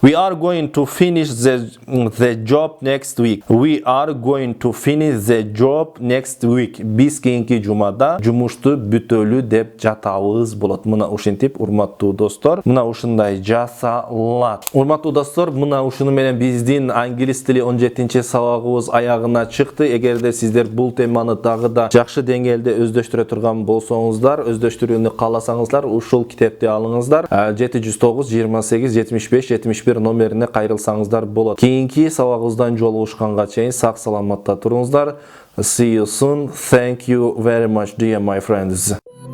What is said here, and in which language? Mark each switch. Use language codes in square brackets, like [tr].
[en] We are going to finish the job next week. We are going to finish the job next week. [ky] Биз кийинки жумада жумушту бүтөлү деп жатабыз болот. Мына ушинтип, урматтуу достор, мына ушундай жасалат. Урматтуу достор, мына ушуну менен биздин англис тили 17-чи сабагыбыз аягына чыкты. Эгерде сиздер бул теманы дагы да жакшы деңгээлде өздөштүрө турган болсоңуздар, өздөштүрүүнү кааласаңыздар, ушул китепти алыңыздар. 709 28 75 71 номерине кайрылсаңыздар болот. Кийинки сабагыбыздан жолугушканга чейин сак саламатта туруңуздар. [en] See you soon. Thank you very much, dear my friends.